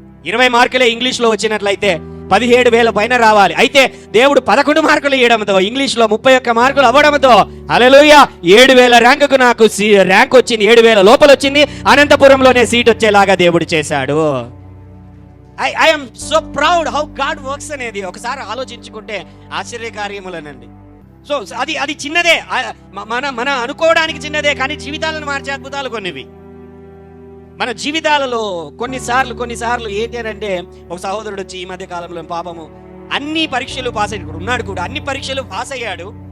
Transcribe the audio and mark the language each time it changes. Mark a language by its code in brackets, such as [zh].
[te] 20 మార్కులే ఇంగ్లీష్లో వచ్చినట్లయితే 17,000 పైన రావాలి. అయితే దేవుడు 11 మార్కులు ఇవ్వడంతో, ఇంగ్లీష్లో 31 మార్కులు అవ్వడంతో, హల్లెలూయా, 7,000 ర్యాంకుకు నాకు ర్యాంక్ వచ్చింది. 7,000 లోపల వచ్చింది. అనంతపురంలోనే సీట్ వచ్చేలాగా దేవుడు చేశాడు. [en] I am so proud how God works [te] అనేది ఒకసారి ఆలోచించుకుంటే ఆశ్చర్యకార్యములనండి. సో అది చిన్నదే, మన అనుకోవడానికి చిన్నదే, కానీ జీవితాలను మార్చే అద్భుతాలు కొన్నివి. మన జీవితాలలో కొన్నిసార్లు ఏంటి అంటే, ఒక సహోదరుడు వచ్చి ఈ మధ్య కాలంలో పాపము అన్ని పరీక్షలు పాస్ అయ్యాడు, ఉన్నాడు కూడా, అన్ని పరీక్షలు పాస్ అయ్యాడు.